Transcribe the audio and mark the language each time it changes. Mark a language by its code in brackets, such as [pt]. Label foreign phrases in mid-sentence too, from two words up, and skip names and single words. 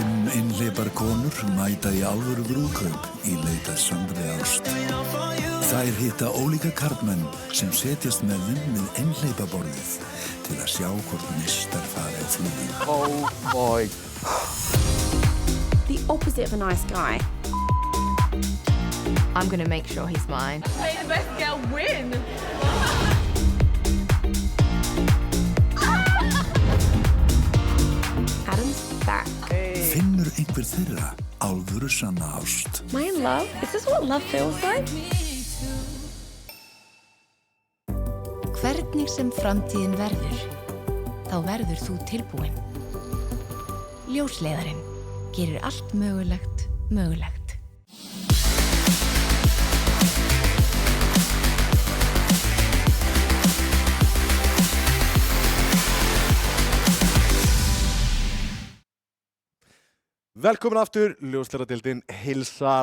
[is] einhleypar konur mæta í alvöru brúðkaup í leit að sannri ást. Þær hitta ólíka karlmenn sem setjast með þeim við einhleypaborðið til að sjá hvort neistar fari á flugum. [en] Oh my. The opposite of a nice guy. I'm gonna make sure he's mine. May the best girl win! Adam's back. [is] Finnur einhver þeirra alvöru sanna ást? [en] Am I in love? Is this what love feels like? [is] Hvernig sem framtíðin verður, þá verður þú tilbúin. Ljósleiðarinn gerir allt mögulegt mögulegt. Velkomin aftur, Ljósleiðaradeildin heilsar.